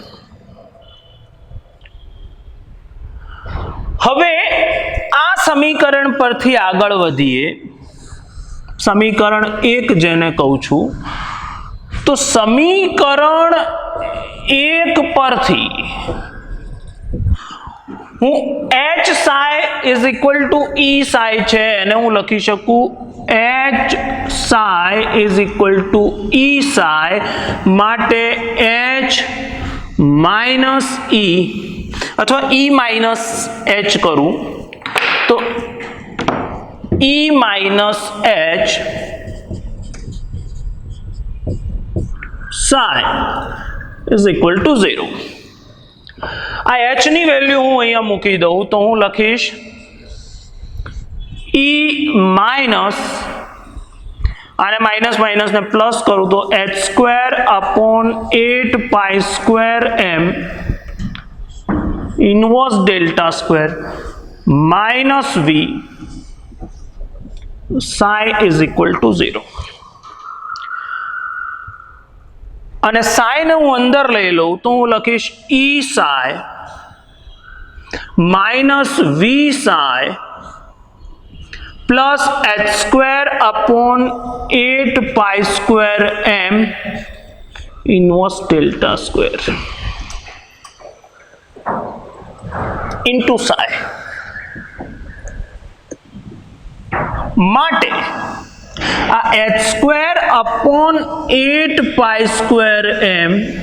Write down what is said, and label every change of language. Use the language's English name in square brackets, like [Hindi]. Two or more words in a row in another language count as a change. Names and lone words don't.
[Gujarati] હવે આ સમીકરણ પરથી આગળ વધીએ. સમીકરણ 1 જેને કહું છું, તો સમીકરણ 1 પરથી હું H [English] psi is equal to E psi [Gujarati] છે એને હું લખી શકું [English] H psi is equal to E psi માટે H minus E અથવા E minus H [Gujarati] કરું તો [English] E minus H psi is equal to 0. [Gujarati] આ H ની વેલ્યુ હું અહીંયા મૂકી દઉં તો હું લખીશ [English] E minus [Gujarati] આને માઇનસ ને પ્લસ કરું તો h²/8π²m ઇન્વર્સ ∆² [English] minus v psi is equal to 0. [Gujarati] અને psi ને હું અંદર લઈ લઉં તો હું લખીશ [English] E psi minus v psi plus h²/8π²m inverse delta square into psi [Gujarati] માટે આ [English] h square upon 8 pi square એમ